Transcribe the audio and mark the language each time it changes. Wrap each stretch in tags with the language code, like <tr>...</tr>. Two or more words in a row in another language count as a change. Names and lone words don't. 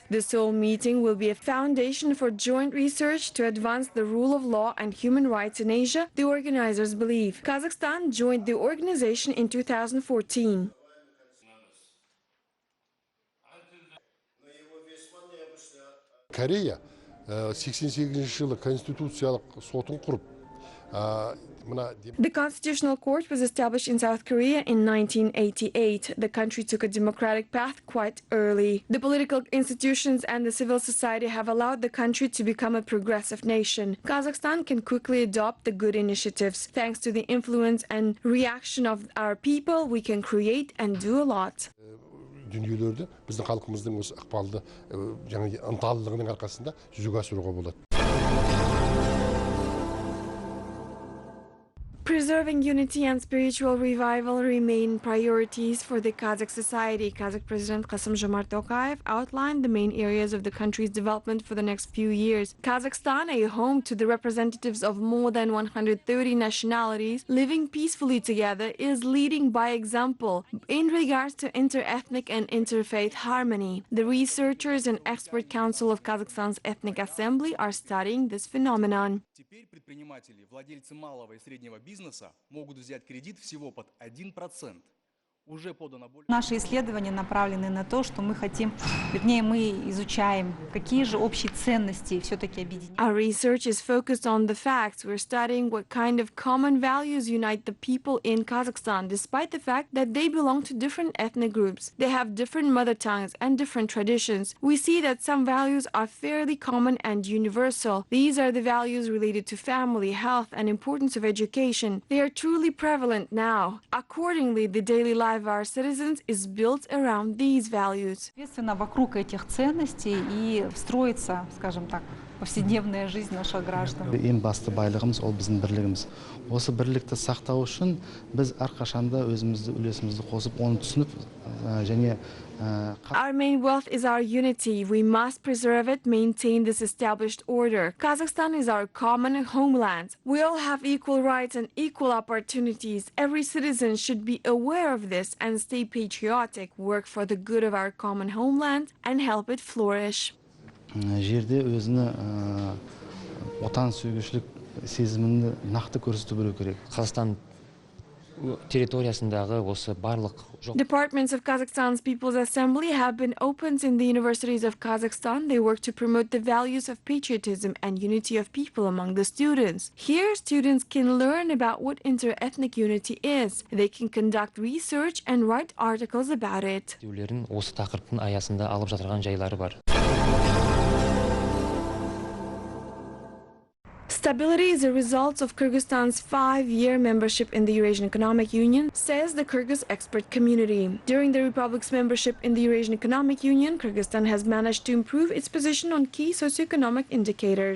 <en>The Seoul meeting will be a foundation for joint research to advance the rule of law and human rights in Asia, the organizers believe. Kazakhstan joined the organization in 2014.</en> <kk>Korea 88 жылы конституциялық сотын құрып</kk> <en>The Constitutional Court was established in South Korea in 1988. The country took a democratic path quite early. The political institutions and the civil society have allowed the country to become a progressive nation. Kazakhstan can quickly adopt the good initiatives. Thanks to the influence and reaction of our people, we can create and do a lot.</en> <kk>Дүниелерді біздің халқымыздың осы ықпалды жаңағы ынталылығының арқасында жүзеге асыруға болады.</kk> <en>Preserving unity and spiritual revival remain priorities for the Kazakh society. Kazakh President Kassym-Jomart Tokayev outlined the main areas of the country's development for the next few years. Kazakhstan, a home to the representatives of more than 130 nationalities living peacefully together, is leading by example in regards to inter-ethnic and interfaith harmony. The researchers and expert council of Kazakhstan's Ethnic Assembly are studying this phenomenon.</en> <ru>Теперь предприниматели, владельцы малого и среднего бизнеса могут взять кредит всего под 1%. Наши исследования направлены на то, что мы хотим, вернее, мы изучаем, какие же общие ценности все-таки объединяют.</ru> <en>Our research is focused on the facts. We're studying what kind of common values unite the people in Kazakhstan, despite the fact that they belong to different ethnic groups. They have different mother tongues and different traditions. We see that some values are fairly common and universal. These are the values related to family, health, and importance of education. They are truly prevalent now. Accordingly, the daily life of our citizens is built around these values.</en> <ru>Соответственно, вокруг этих ценностей и строится, скажем так, повседневная жизнь наших граждан.</ru> <kk>Ең басты байлығымыз ол біздің бірлігіміз. Осы бірлікті сақтау үшін біз әрқашанда өзімізді үлесімізді қосып, оны түсініп және</kk> <en>Our main wealth is our unity. We must preserve it, maintain this established order. Kazakhstan is our common homeland. We all have equal rights and equal opportunities. Every citizen should be aware of this and stay patriotic, work for the good of our common homeland and help it flourish.</en> <kk>Жерде өзіні отан сүйгішлік сезімін нақты көрсету білу керек. Қазақстан территориясындағы осы барлық</kk> <en>Departments of Kazakhstan's People's Assembly have been opened in the universities of Kazakhstan. They work to promote the values of patriotism and unity of people among the students. Here, students can learn about what inter-ethnic unity is. They can conduct research and write articles about it.</en> <kk>осы тақырыптың аясында алып жатырған жайлары бар.</kk> <en>Stability is a result of Kyrgyzstan's 5-year membership in the Eurasian Economic Union, says the Kyrgyz expert community. During the republic's membership in the Eurasian Economic Union, Kyrgyzstan has managed to improve its position on key socioeconomic indicators.</en>